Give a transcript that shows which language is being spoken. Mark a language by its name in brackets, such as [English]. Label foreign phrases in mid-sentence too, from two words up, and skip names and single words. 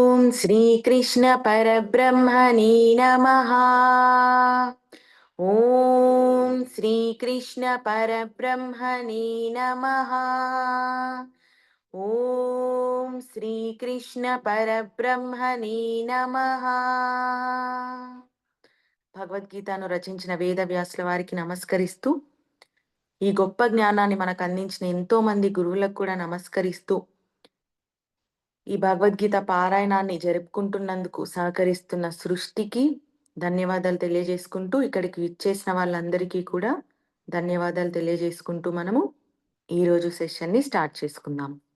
[Sanskrit] श्रीकृष्ण परब्रह्मणे नमः। ॐ श्रीकृष्ण परब्रह्मणे नमः। ॐ श्रीकृष्ण परब्रह्मणे नमः. [Telugu] భగవద్గీతను రచించిన వేదవ్యాసుల వారికి నమస్కరిస్తూ, ఈ గొప్ప జ్ఞానాన్ని మనకు అందించిన ఎంతో మంది గురువులకు కూడా నమస్కరిస్తూ, ఈ భగవద్గీత పారాయణాన్ని జరుపుకుంటున్నందుకు సహకరిస్తున్న సృష్టికి ధన్యవాదాలు తెలియజేసుకుంటూ, ఇక్కడికి విచ్చేసిన వాళ్ళందరికీ కూడా ధన్యవాదాలు తెలియజేసుకుంటూ మనము ఈరోజు సెషన్ని స్టార్ట్ చేసుకుందాం.